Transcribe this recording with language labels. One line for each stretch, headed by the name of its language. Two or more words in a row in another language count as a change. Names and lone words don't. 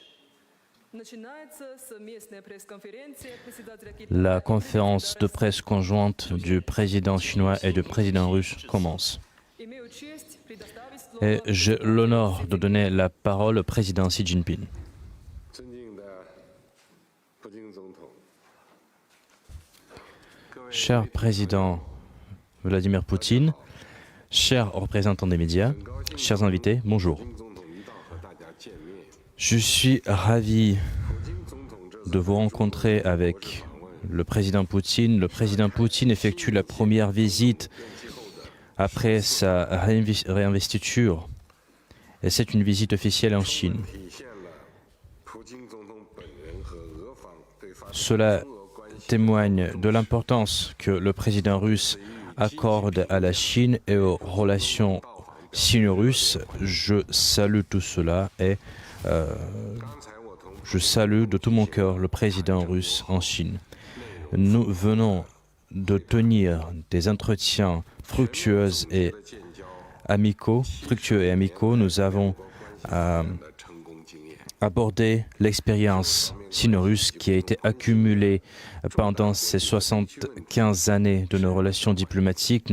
Russian: Начинается совместная пресс-конференция председателя
French: La
Russian: Китая.
French: conférence de presse conjointe du président chinois et du président russe commence.
Russian: Имею честь предоставить
French: Et
Russian: слово
French: j'ai l'honneur de donner la parole au président Xi Jinping.
Chinese: 尊敬的普京总统，各位
French: Cher président Vladimir Poutine, chers représentants des médias, chers invités, bonjour.
Chinese: 普京总统一道和大家见面。
French: Je suis ravi
Chinese: 普京总统这次
French: de vous rencontrer avec le président Poutine. Le président Poutine effectue la première visite après sa réinvestiture. Et c'est une visite officielle en Chine.
Chinese: 体现了普京总统本人和俄方对发展
French: Cela
Chinese: 中俄关系
French: témoigne de l'importance que le président russe accorde à la Chine et aux relations sino-russes. Je salue tout cela et
Chinese: 刚才我同
French: je salue de tout mon cœur le président russe en Chine. Nous venons de tenir des entretiens fructueux et amicaux, nous avons abordé l'expérience sino-russe qui a été accumulée pendant ces 75 années de nos relations diplomatiques.